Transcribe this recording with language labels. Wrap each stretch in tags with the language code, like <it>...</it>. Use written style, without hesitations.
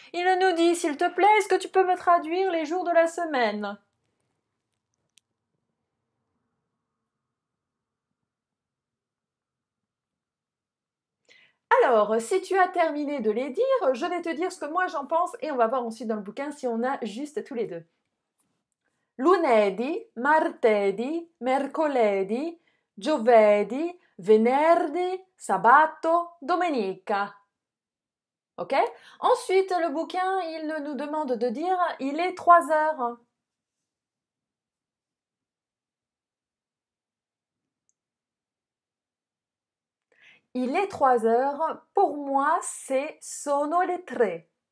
<fr>Il nous dit, s'il te plaît, est-ce que tu peux me traduire les jours de la semaine ? Alors, si tu as terminé de les dire, je vais te dire ce que moi j'en pense et on va voir ensuite dans le bouquin si on a juste tous les deux.</fr> <it>Lunedì, martedì, mercoledì, giovedì, venerdì, sabato, domenica.</it> <fr>Ok? Ensuite, le bouquin, il nous demande de dire il est 3 heures. Il est 3 heures. Pour moi, c'est</fr> <it>sono le tre.</it>